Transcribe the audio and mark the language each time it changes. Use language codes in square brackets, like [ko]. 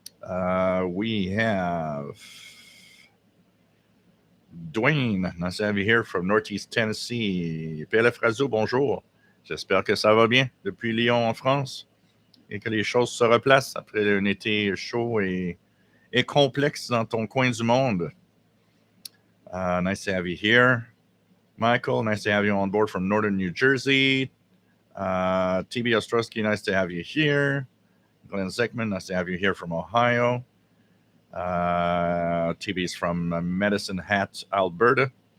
[en] We have Dwayne, nice to have you here from Northeast Tennessee. [fr] PLF Radio, bonjour. J'espère que ça va bien depuis Lyon en France et que les choses se replacent après un été chaud et complexe dans ton coin du monde. [en] Nice to have you here. Michael, nice to have you on board from Northern New Jersey. TB Ostrowski, nice to have you here. Glenn Zeckman, nice to have you here from Ohio. TB's from Medicine Hat, Alberta.